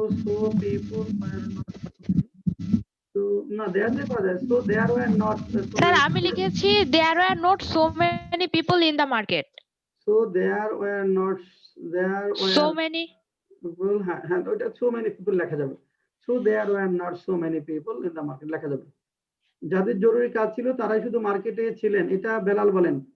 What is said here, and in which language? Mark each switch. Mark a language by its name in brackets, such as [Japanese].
[English] So people were not so [Bangla] না [English] there they [Bangla] করা যায়, [English] so there were not [Bangla] sir আমি লিখেছি [English] there were not so many people in the market. So there were not So many people, [Bangla] হ্যাঁ ওটা [English] so many people [Bangla] লেখা যাবে। [English] So there were not so many people in the market [Bangla] লেখা যাবে। যাদের জরুরি কাজ ছিল তারাই শুধু মার্কেটে ছিলেন, এটা বেলাল বলেন।